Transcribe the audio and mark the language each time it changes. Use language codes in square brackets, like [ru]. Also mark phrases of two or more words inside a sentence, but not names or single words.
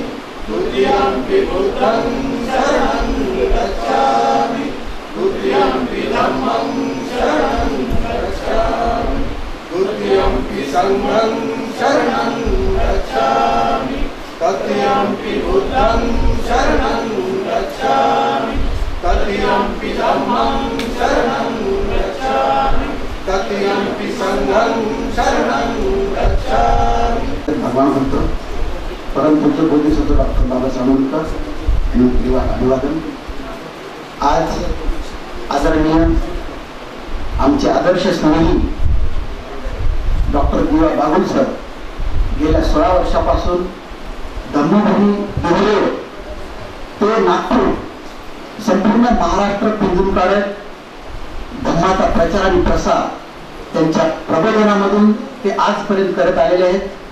[pi] द्वितीयंपि बुद्धं शरणं गच्छामि द्वितीयंपि धम्मं शरणं गच्छामि द्वितीयंपि संघं शरणं गच्छामि तृतीयंपि बुद्धं शरणं गच्छामि तृतीयंपि धम्मं शरणं गच्छामि तृतीयंपि संघं शरणं गच्छामि। [mr] भगवान भक्त परम पूज्य बोधिसत्व डॉक्टर बाबासाहेब आंबेडकर अभिवादन। आज आदरणीय आमचे आदर्श स्नेही डॉक्टर दिवा बागुल सर गेल्या 16 वर्षापासून धम्मभूमी देवळे ते नागपूर संपूर्ण महाराष्ट्र पिंजून काढत धम्माचा प्रचार आणि प्रसार त्यांच्या प्रबोधनामधून ते आजपर्यंत करत आलेले आहेत.